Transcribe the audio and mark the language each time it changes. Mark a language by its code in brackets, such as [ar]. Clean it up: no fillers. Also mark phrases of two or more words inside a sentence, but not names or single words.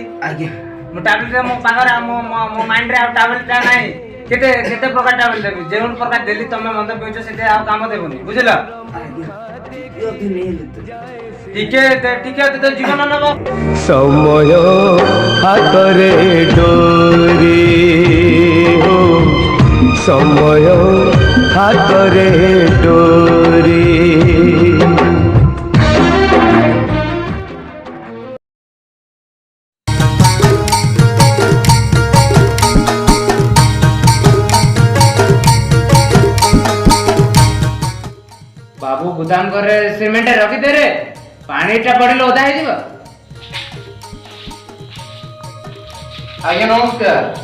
[or] ଆଜ୍ଞା ମୁଁ ଟାବଲେଟ ମୋ ପାଖରେ ମୋ ମାଇଣ୍ଡରେ ଆଉ ଟାବଲେଟଟା ନାହିଁ କେତେ କେତେ ପ୍ରକାର ଟାବଲେଟ ଦେବି ଯେଉଁ ପ୍ରକାର ଦେଲି ତମେ ମନ୍ଦ ପିଉଛ ସେତେ ଆଉ କାମ ଦେବନି ବୁଝିଲ ଟିକେ ଟିକେ ତ ଜୀବନ ନେବ ସମୟ ହାତରେ ଡୋରି ହୋ ସମୟ ହାତରେ ଡୋରି ବାବୁ ଗୋଦାମ କରେ ସିମେଣ୍ଟ ରଖି ଦେ ରେ ପାଣିଟା ପଡ଼େ ଓଦା ହୋ ଯାଵ ଆଜ୍ଞା ନମସ୍କାର